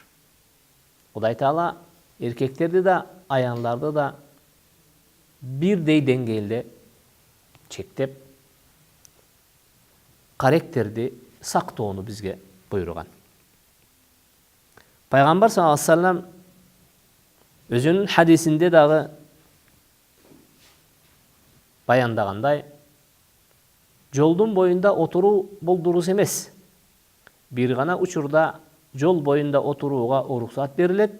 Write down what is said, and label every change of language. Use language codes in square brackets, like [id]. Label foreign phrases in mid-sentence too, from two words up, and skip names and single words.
[ky] Кудай Таала эркектерди да, аялдарды да бирдей деңгээлде чектеп, каректерди сактоону бизге буйруган. Пайгамбар [ar] صلى الله عليه وسلم [ky] өзүнүн хадисинде дагы баяндагандай, жолдун боюнда отуруу бул дурус эмес. Бир гана учурда жол боюнда отурууга уруксат берилет.